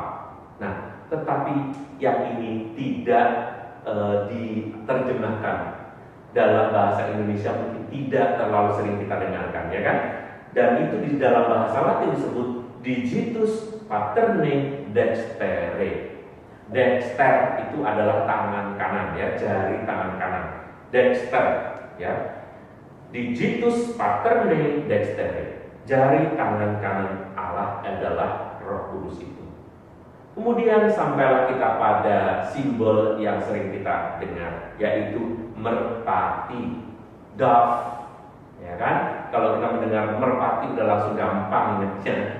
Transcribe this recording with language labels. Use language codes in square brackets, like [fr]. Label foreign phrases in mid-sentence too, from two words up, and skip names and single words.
[id] Nah, tetapi yang ini tidak diterjemahkan dalam bahasa Indonesia, mungkin tidak terlalu sering kita dengarkan, ya kan? Dan itu di dalam bahasa Latin disebut [la] Digitus Paterne Dextere. [id] Dexter itu adalah tangan kanan, ya, jari tangan kanan. Dexter, ya. [la] Digitus paterne dextere, [id] jari tangan kanan Allah adalah Roh Kudus itu. Kemudian sampailah kita pada simbol yang sering kita dengar, yaitu merpati, dove, ya kan? Kalau kita mendengar merpati udah langsung gampang ingatnya.